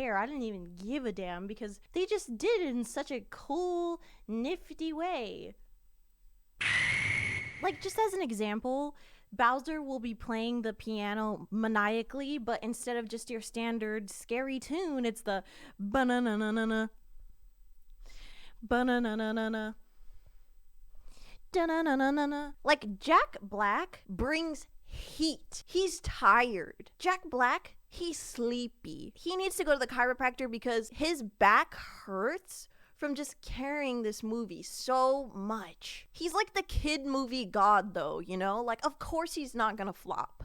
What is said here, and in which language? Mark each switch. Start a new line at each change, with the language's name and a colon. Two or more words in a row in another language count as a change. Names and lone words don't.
English: I didn't even give a damn because they just did it in such a cool, nifty way. Like, just as an example, Bowser will be playing the piano maniacally, but instead of just your standard scary tune, it's the ba-na-na-na-na-na, ba-na-na-na-na-na, da-na-na-na-na-na. Like, Jack Black brings heat. He's tired. Jack Black, he's sleepy. He needs to go to the chiropractor because his back hurts from just carrying this movie so much. He's like the kid movie god though, you know? Like, of course he's not gonna flop.